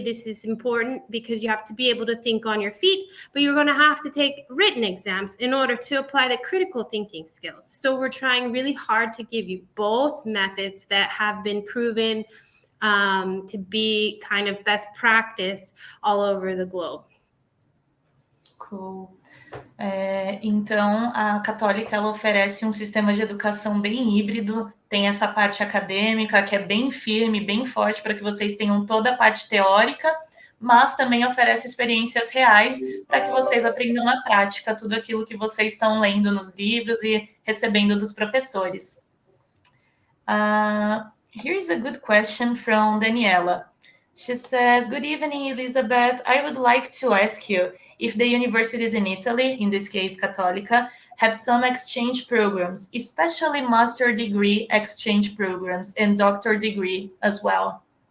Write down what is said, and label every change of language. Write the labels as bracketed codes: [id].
[en] This is important because you have to be able to think on your feet, but you're going to have to take written exams in order to apply the critical thinking skills. So we're trying really hard to give you both methods that have been proven to be kind of best practice all over the globe. Cool. [pt] Então, a Católica ela oferece um sistema de educação bem híbrido, tem essa parte acadêmica que é bem firme, bem forte para que vocês tenham toda a parte teórica, mas também oferece experiências reais para que vocês aprendam na prática tudo aquilo que vocês estão lendo nos livros e recebendo dos professores. [en] Here's a good question from Daniela. She says, good evening, Elizabeth. I would like to ask you if the universities in Italy, in this case Cattolica, have some exchange programs, especially master degree exchange programs and doctor degree as well.